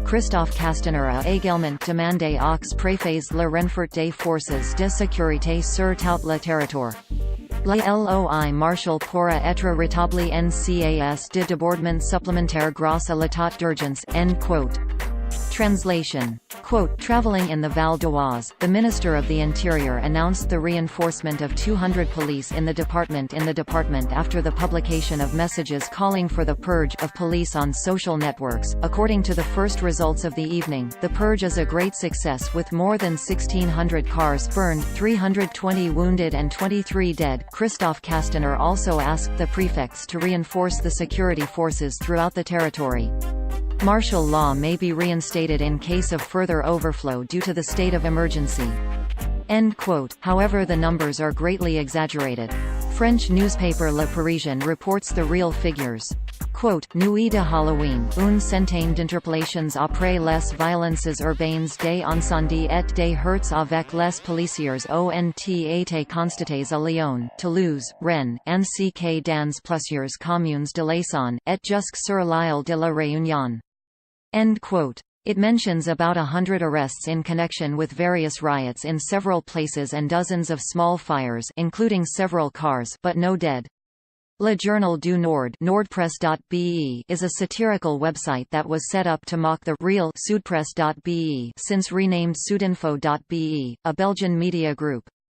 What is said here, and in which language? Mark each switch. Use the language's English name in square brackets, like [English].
[French] Christophe Castaner a également demandé aux préfets le renfort des forces de sécurité sur tout le territoire. La loi martiale pourra être rétablie en cas de débordement supplémentaire grâce à l'état d'urgence. [English] End quote. Translation. Quote, traveling in the Val d'Oise, the Minister of the Interior announced the reinforcement of 200 police in the department after the publication of messages calling for the purge of police on social networks. According to the first results of the evening, the purge is a great success with more than 1,600 cars burned, 320 wounded and 23 dead. Christophe Castaner also asked the prefects to reinforce the security forces throughout the territory. Martial law may be reinstated in case of further overflow due to the state of emergency. End quote. However, the numbers are greatly exaggerated. French newspaper Le Parisien reports the real figures. [French] Quote, Nuit de Halloween, une centaine d'interpellations après les violences urbaines des incendies et des heurts avec les policiers ont été constatés à Lyon, Toulouse, Rennes, ainsi que dans plusieurs communes de l'Essonne, et jusque sur l'île de la Réunion. [English] End quote. It mentions about 100 arrests in connection with various riots in several places and dozens of small fires, including several cars, but no dead. Le Journal du Nord Nordpress.be is a satirical website that was set up to mock the real Sudpress.be, since renamed Sudinfo.be, a Belgian media group.